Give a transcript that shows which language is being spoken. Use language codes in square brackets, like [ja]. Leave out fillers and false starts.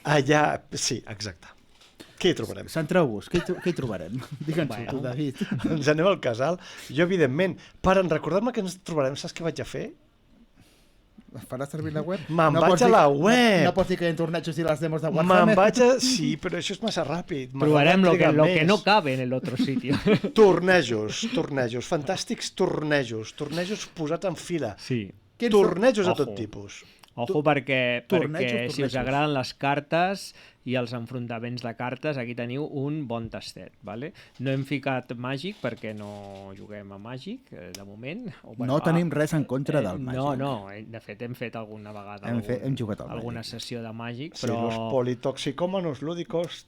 [ca] Allà, sí, exacte. Què hi trobarem? Centreu-vos, què hi trobarem? Digue'ns-ho tu, David. Ens anem al casal. Jo, evidentment, per recordar-me què ens trobarem, saps què vaig a fer? Faràs servir la web? Me'n vaig a la web. No pots dir que hi ha tornejos i les demos de Warhammer? Sí, però això és massa ràpid. Provarem [es] lo que no cabe en el otro sitio. [ca] Tornejos, fantàstics tornejos posats en fila. Sí. Tornejos de tot tipus. Ojo perquè si us agraden les cartes i els enfrontaments de cartes, aquí teniu un bon tastet. Vale? No hem ficat Màgic perquè no juguem a Màgic, de moment. No tenim res en contra del Màgic. No, de fet hem fet alguna vegada hem jugat al alguna sessió de Màgic. [es] Sí, los politoxicòmanos lúdicos.